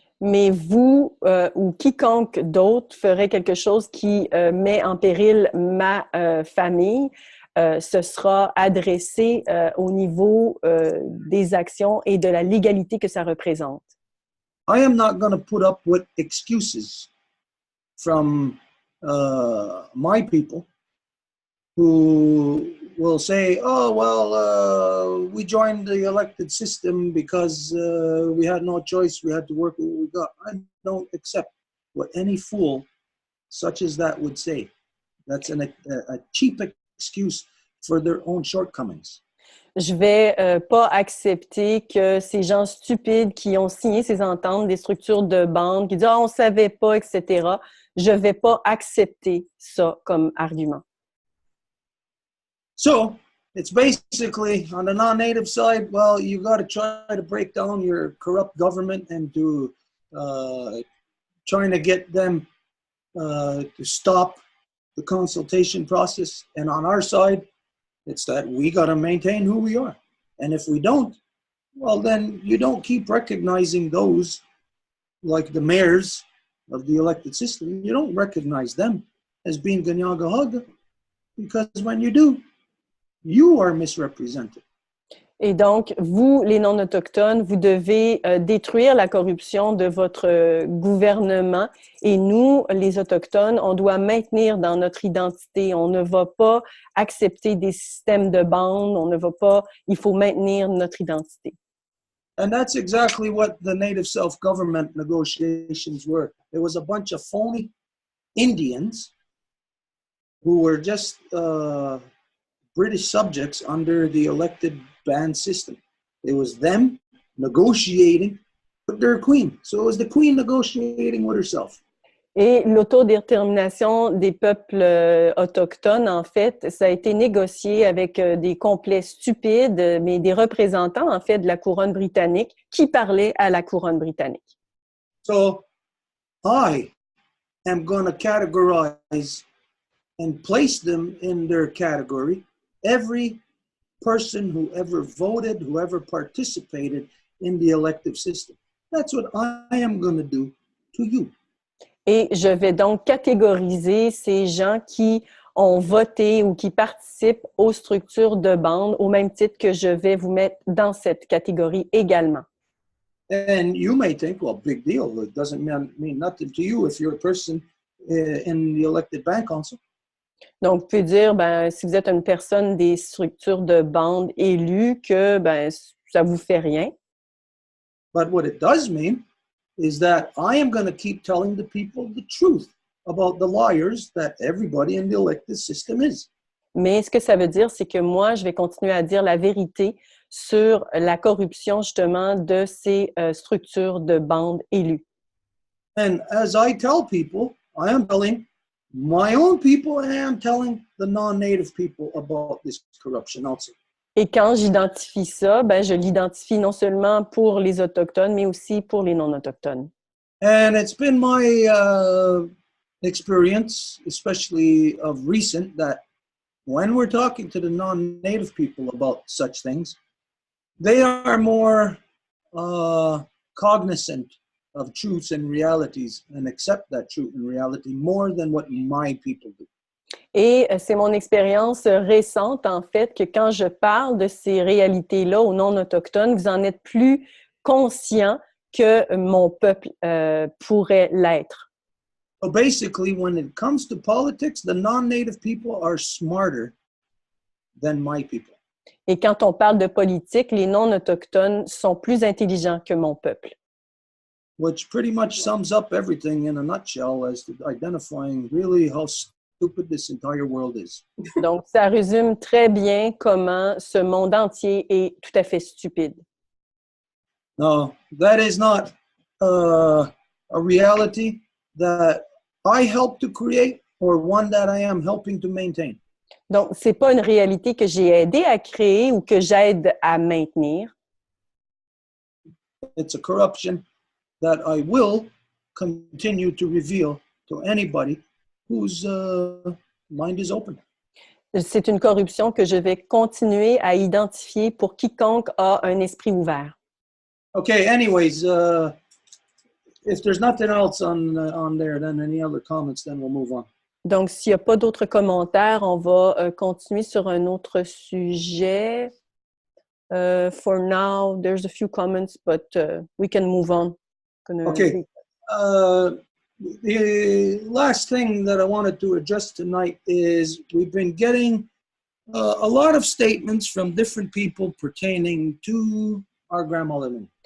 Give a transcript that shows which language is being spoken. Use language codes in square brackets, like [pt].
[fr] Mais vous ou quiconque d'autre ferait quelque chose qui met en péril ma famille, ce sera adressé au niveau des actions et de la légalité que ça représente. [en] I am not going to put up with excuses from my people who will say, oh, well, we joined the elected system because we had no choice. We had to work with what we got. I don't accept what any fool such as that would say. That's a cheap excuse for their own shortcomings. [fr] Je vais pas accepter que ces gens stupides qui ont signé ces ententes, des structures de bande, qui disent « Ah, on savait pas, etc. » Je vais pas accepter ça comme argument. [en] So it's basically on the non-native side, well, you got to try to break down your corrupt government and to trying to get them to stop the consultation process. And on our side, it's that we got to maintain who we are. And if we don't, well, then you don't keep recognizing those like the mayors of the elected system. You don't recognize them as being Ganyagahaga, because when you do, you are misrepresented. [fr] Et donc, vous, les non-autochtones, vous devez détruire la corruption de votre gouvernement. Et nous, les Autochtones, on doit maintenir dans notre identité. On ne va pas accepter des systèmes de bande. On ne va pas... Il faut maintenir notre identité. [en] And that's exactly what the native self-government negotiations were. There was a bunch of phony Indians who were just British subjects under the elected band system. It was them negotiating with their queen. So it was the queen negotiating with herself. [fr] Et l'autodétermination des peuples autochtones, en fait, ça a été négocié avec des complets stupides, mais des représentants, en fait, de la couronne britannique qui parlaient à la couronne britannique. [en] So I am going to categorize and place them in their category. Every person who ever voted, who ever participated in the elective system. That's what I am going to do to you. [fr] Et je vais donc catégoriser ces gens qui ont voté ou qui participent aux structures de bande au même titre que je vais vous mettre dans cette catégorie également. [en] And you may think, well, big deal. It doesn't mean nothing to you if you're a person in the elected band council. [fr] Donc, vous pouvez dire, ben, si vous êtes une personne des structures de bande élues, que ben, ça ne vous fait rien. [en] But what it does mean is that I am going to keep telling the people the truth about the liars that everybody in the elected system is. [fr] Mais ce que ça veut dire, c'est que moi, je vais continuer à dire la vérité sur la corruption, justement, de ces structures de bande élues. [en] And as I tell people, I am telling my own people and I am telling the non-native people about this corruption also. [fr] Et quand j'identifie ça, ben, je l'identifie non seulement pour les Autochtones, mais aussi pour les non-autochtones. [en] And it's been my experience, especially of recent, that when we're talking to the non-native people about such things, they are more cognizant of truths and realities and accept that truth and reality more than what my people do. [fr] Et c'est mon expérience récente, en fait, que quand je parle de ces réalités-là aux non-autochtones, vous en êtes plus conscients que mon peuple pourrait l'être. [en] So basically, when it comes to politics, the non-native people are smarter than my people. [fr] Et quand on parle de politique, les non-autochtones sont plus intelligents que mon peuple. [en] Which pretty much sums up everything in a nutshell as to identifying really how stupid this entire world is. [fr] Donc, ça résume très bien comment ce monde entier est tout à fait stupide. [en] No, that is not a reality that I help to create or one that I am helping to maintain. [fr] Donc, c'est pas une réalité que j'ai aidé à créer ou que j'aide à maintenir. [en] It's a corruption that I will continue to reveal to anybody whose mind is open. [fr] C'est une corruption que je vais continuer à identifier pour quiconque a un esprit ouvert. [en] Okay, anyways, if there's nothing else on there, then any other comments, then we'll move on. [fr] Donc, s'il n'y a pas d'autres commentaires, on va continuer sur un autre sujet. [en] For now, there's a few comments, but we can move on. Okay. The last thing that I wanted to address tonight is we've been getting a lot of statements from different people pertaining to our grandmother Lynn.